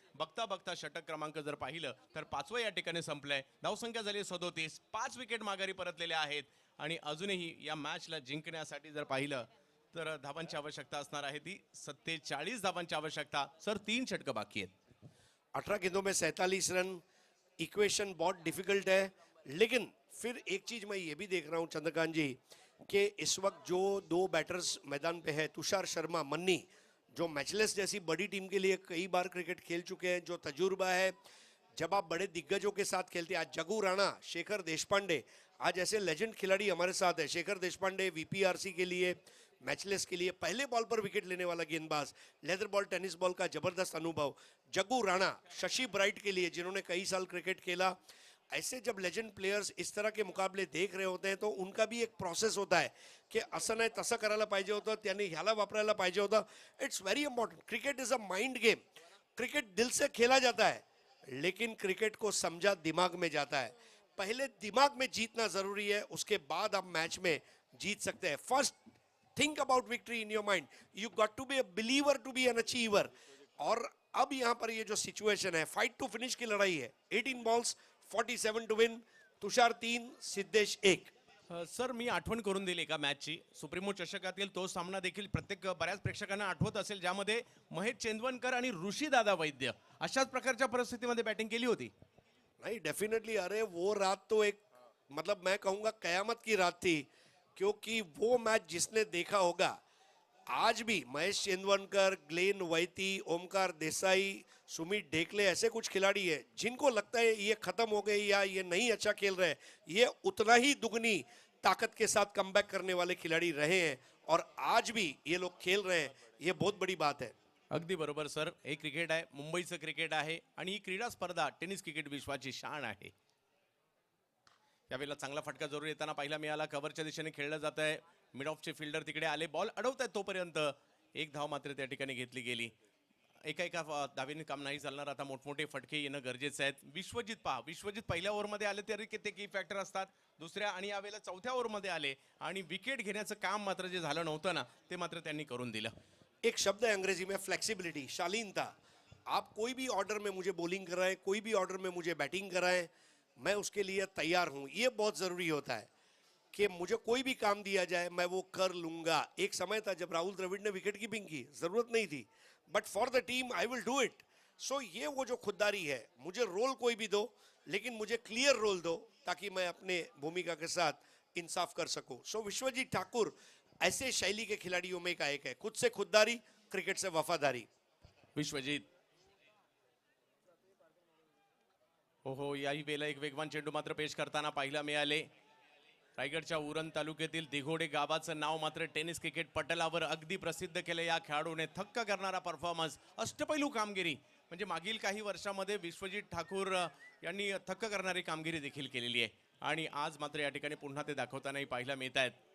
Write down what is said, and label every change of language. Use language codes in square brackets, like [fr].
[mr] बघता बघता षटक क्रमांक जर पाहिलं तर 5वं या ठिकाणी संपलंय. धावसंख्या झाली 37. 5 विकेट माघारी परतलेल्या आहेत आणि अजूनही या मॅचला जिंकण्यासाठी जर पाहिलं तर धावांची आवश्यकता असणार आहे ती 47 धावांची आवश्यकता. सर 3 षटकं बाकी आहेत. [hi] 18 गेंदों में 47 रन. इक्वेशन बहुत डिफिकल्ट है, लेकिन फिर एक चीज मैं ये भी देख रहा हूं चंद्रकांत जी कि इस वक्त जो 2 बैटर्स मैदान पे है, तुषार शर्मा, मन्नी, जो मैचलेस जैसी बड़ी टीम के लिए कई बार क्रिकेट खेल चुके हैं, जो तजुर्बा है. जब आप बड़े दिग्गजों के साथ खेलते हैं, आज जगू राणा, शेखर देशपांडे, आज ऐसे लेजेंड खिलाड़ी हमारे साथ है. शेखर देशपांडे वीपीआरसी के लिए, मैचलेस के लिए पहले बॉल पर विकेट लेने वाला गेंदबाज, लेदर बॉल टेनिस बॉल का जबरदस्त अनुभव. जग्गू राणा, शशि ब्राइट के लिए जिन्होंने कई साल क्रिकेट खेला. ऐसे जब लेजेंड प्लेयर्स इस तरह के मुकाबले देख रहे होते हैं तो उनका भी एक प्रोसेस होता है की [mr] असं नाही तसं करायला पाहिजे होतं, [hi] त्यांनी ह्याला वापरायला पाहिजे होतं. [en] It's very important. Cricket is a mind game. [hi] Cricket दिल से खेला जाता है, लेकिन क्रिकेट को समझा दिमाग में जाता है. पहले दिमाग में जीतना जरूरी है, उसके बाद आप मैच में जीत सकते हैं. [en] First think about victory in your mind. You got to be a believer to be an achiever. [hi] और अब यहाँ पर ये जो सिचुएशन है, [en] fight to finish [hi] की लड़ाई है. [en] 18 balls 47 to win. Tushar 3, Siddhesh 1. [mr] Sir, मी आठवण करून दिली का मॅचची. सुप्रीमो चषकातील तो सामना देखील बऱ्याच प्रेक्षकांना आठवत असेल, ज्यामध्ये महेश चेंदवनकर आणि ऋषीदादा वैद्य अशाच प्रकारच्या परिस्थितीमध्ये बॅटिंग केली होती. [hi] नहीं, डेफिनेटली. अरे वो रात तो एक, मतलब मैं कहूंगा कयामत की रात थी, क्योंकि वो मैच जिसने देखा होगा, आज भी महेश चेंदवनकर, ग्लेन वैती, ओमकार देसाई, सुमित ढेकले, ऐसे कुछ खिलाड़ी हैं जिनको लगता है ये खत्म हो गए या ये नहीं अच्छा खेल रहे हैं, ये उतना ही दुगनी ताकत के साथ कमबैक करने वाले खिलाड़ी रहे हैं और आज भी ये लोग खेल रहे हैं. ये बहुत बड़ी बात है. [mr] अगदी बरोबर सर. हे क्रिकेट आहे, मुंबईचं क्रिकेट आहे आणि ही क्रीडा स्पर्धा टेनिस क्रिकेट विश्वाची शान आहे. यावेळेला चांगला फटका जरूर येताना पाहिला मिळाला. कव्हरच्या दिशेने खेळलं जात आहे. मिड ऑफचे फिल्डर तिकडे आले, बॉल अडवत आहेत तोपर्यंत एक धाव मात्र त्या ठिकाणी घेतली गेली. एका धावेने काम नाही चालणार. आता मोठमोठे फटके येणं गरजेचं आहे. विश्वजित पहा, विश्वजित पहिल्या ओव्हरमध्ये आले तरी ते की फॅक्टर असतात. दुसऱ्या आणि यावेळेला चौथ्या ओव्हरमध्ये आले आणि विकेट घेण्याचं काम मात्र जे झालं नव्हतं ना, ते मात्र त्यांनी करून दिलं. [hi] एक शब्द है अंग्रेजी में फ्लेक्सिबिलिटी, शालीनता. आप कोई भी ऑर्डर में मुझे बॉलिंग कराएं, कोई भी ऑर्डर में मुझे बैटिंग कराएं, मैं उसके लिए तैयार हूं. ये बहुत ज़रूरी होता है कि मुझे कोई भी काम दिया जाए मैं वो कर लूंगा. एक समय था जब राहुल द्रविड़ ने विकेट कीपिंग की, ज़रूरत नहीं थी, [en] But for the team I will do it. [hi] सो ये वो जो खुददारी है, मुझे रोल कोई भी दो लेकिन मुझे क्लियर रोल दो ताकि मैं अपने भूमिका के साथ इंसाफ कर सकूं. सो विश्वजीत ठाकुर ऐसे शैली के खिलाड़ियों में का एक है, खुद से खुददारी, क्रिकेट से वफादारी. [mr] विश्वजीत हो याही वेळेला एक वेगवान चेंडू मात्र पेश करताना पाहायला मिळाले. रायगडच्या उरण तालुक्यातील दिघोडे गावाचं नाव मात्र टेनिस क्रिकेट पटलावर अगदी प्रसिद्ध केलं. या खेळाडूने थक्क करणारा परफॉर्मन्स, अष्टपैलू कामगिरी, म्हणजे मागील काही वर्षामध्ये विश्वजीत ठाकूर यांनी थक्क करणारी कामगिरी देखील केलेली आहे आणि आज मात्र या ठिकाणी पुन्हा ते दाखवतानाही पाहायला मिळत आहेत.